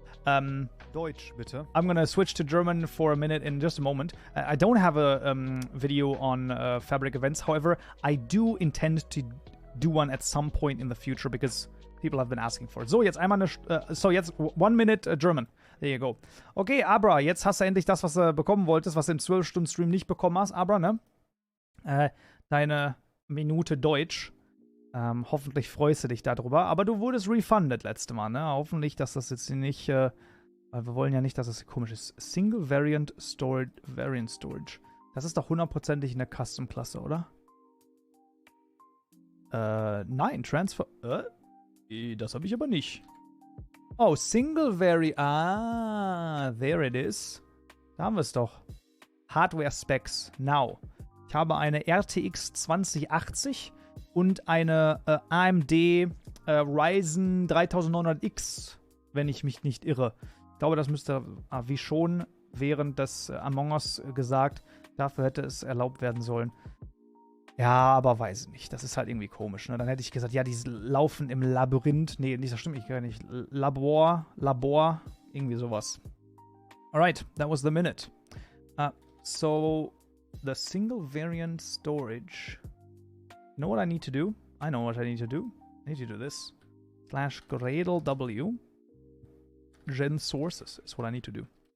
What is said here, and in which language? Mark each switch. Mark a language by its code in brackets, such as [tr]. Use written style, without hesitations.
[de] Deutsch, bitte. [en] I'm gonna switch to German for a minute in just a moment. I don't have a video on fabric events. However, I do intend to do one at some point in the future because people have been asking for it. So, [de] jetzt einmal so, jetzt [en] 1 minute German. There you go. [de] Okay, Abra, jetzt hast du endlich das, was du bekommen wolltest, was du im 12-Stunden-Stream nicht bekommen hast. Abra, ne? Deine Minute Deutsch. Hoffentlich freust du dich darüber. Aber du wurdest refunded letzte Mal, ne? Hoffentlich, dass das jetzt nicht, weil wir wollen ja nicht, dass das komisch ist. Single Variant Storage. Das ist doch hundertprozentig eine Custom-Klasse, oder? Nein, Transfer. Das habe ich aber nicht. [en] Oh, Single Variant. Ah, there it is. [de] Da haben wir es doch. [en] Hardware Specs. Now. [de] Ich habe eine RTX 2080 und eine AMD Ryzen 3900X, wenn ich mich nicht irre. Ich glaube, das müsste, wie schon während des Among Us gesagt, dafür hätte es erlaubt werden sollen. Ja, aber weiß ich nicht. Das ist halt irgendwie komisch. Ne? Dann hätte ich gesagt, ja, die laufen im Labyrinth. Nee, das stimmt ich gar nicht. Labor, irgendwie sowas. [en] Alright, that was the minute. So, the single variant storage. You know what I need to do? I know what I need to do. I need to do this. /Gradle W. Gen sources is what I need to do.